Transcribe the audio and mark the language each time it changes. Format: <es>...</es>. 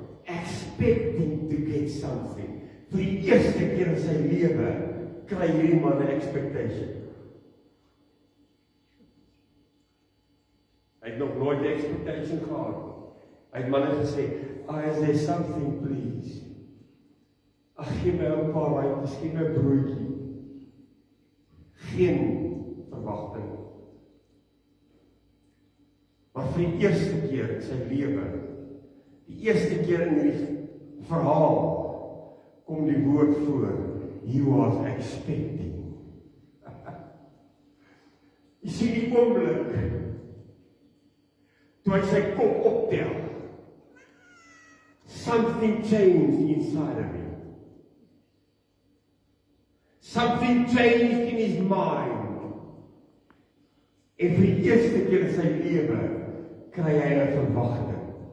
<en>Expecting to get something.</en> <af>Vir die eerste keer in sy lewe kry hierdie man 'n expectation. Hy het nog nooit 'n expectation gehad. Hy het manne gesê,</af> <en>is there something please?</en> <af>Gee my 'n paar rand, miskien 'n broodjie. geen verwagting. Maar vir die eerste keer in sy lewe, die eerste keer in die verhaal, kom die woord voor,</af> <en>he was expecting.</en> <af>Jy sien die oomblik, toe hy sy kop optel,</af> <en>something changed inside of him. Something changed in his mind.</en> <af>En vir die eerste keer in sy lewe, kry hy 'n verwagting.</af>